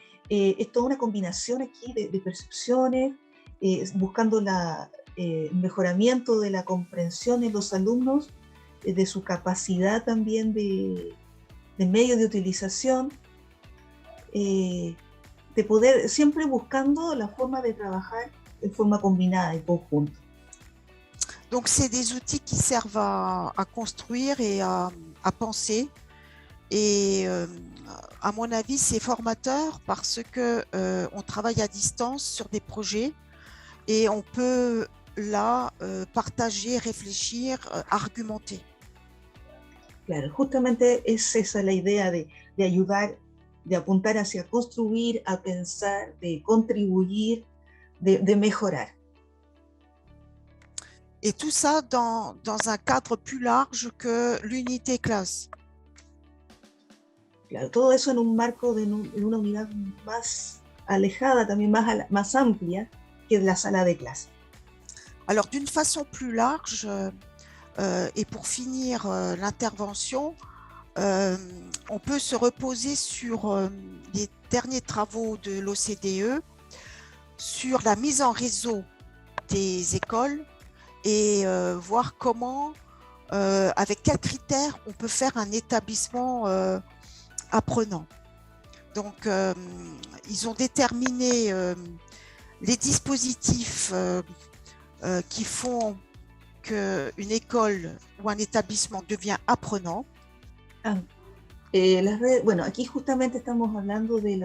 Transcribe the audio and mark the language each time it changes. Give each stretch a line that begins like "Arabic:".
Spanish: Es toda una combinación aquí de percepciones, buscando el mejoramiento de la comprensión en los alumnos, de su capacidad también de medio de utilización, de poder, siempre buscando la forma de trabajar de forma combinada, en conjunto.
French: Donc, c'est des outils qui servent à construire et à penser. Et à mon avis, c'est formateur parce que on travaille à distance sur des projets et on peut là partager, réfléchir, argumenter.
Spanish: Claro, justamente es esa la idea de ayudar, de apuntar hacia construir, a pensar, de contribuir, de mejorar.
French: Et tout ça dans un cadre plus large que l'unité classe.
Spanish: Claro, todo eso en un marco de una unidad más alejada, también más amplia que la sala de clase.
French: Alors, d'une façon plus large, et pour finir l'intervention, on peut se reposer sur les derniers travaux de l'OCDE sur la mise en réseau des écoles et voir comment, avec quels critères on peut faire un établissement apprenant. Donc, ils ont déterminé les dispositifs qui font qu'une école ou un établissement devient apprenant.
Spanish: Bueno, aquí justamente estamos hablando